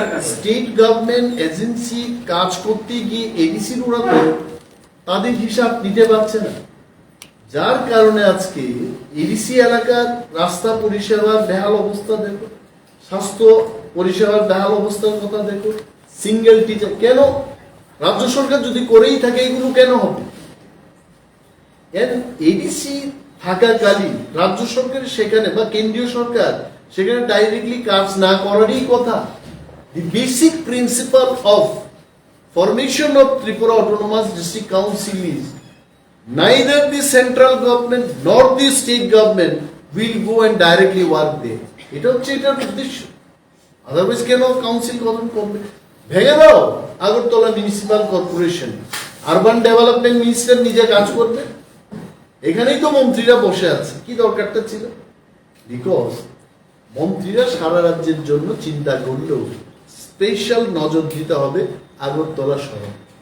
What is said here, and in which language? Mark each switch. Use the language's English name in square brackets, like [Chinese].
[Bangla] State government agency কাজ করতে গিয়ে এডিসির ওরা তো তাদের হিসাব নিতে পারছে না, যার কারণে আজকে এডিসি এলাকার রাস্তা পরিষেবার বেহাল অবস্থা দেখো, স্বাস্থ্য পরিষেবার বেহাল অবস্থার কথা দেখো, সিঙ্গেল টিচার। কেন? রাজ্য সরকার যদি করেই থাকে এগুলো কেন হবে? এডিসি থাকাকালীন রাজ্য সরকার সেখানে বা কেন্দ্রীয় সরকার সেখানে ডাইরেক্টলি কাজ না করারই কথা। [English] The basic principal of formation of Tripura autonomous district council is neither the central government nor the state government will go and directly work there. [Bangla] এটা হচ্ছে এটার উদ্দেশ্য। আদারওয়াইজ কেন কাউন্সিল গঠন করবে? ভেঙে দাও Agartala municipal corporation, urban development minister নিজে কাজ করবে, এখানেই তো মন্ত্রীরা বসে আছে, কি দরকারটা ছিল? বিকজ মন্ত্রীরা সারা রাজ্যের জন্য চিন্তা করলেও স্পেশাল নজর দিতে হবে আগরতলা শহর।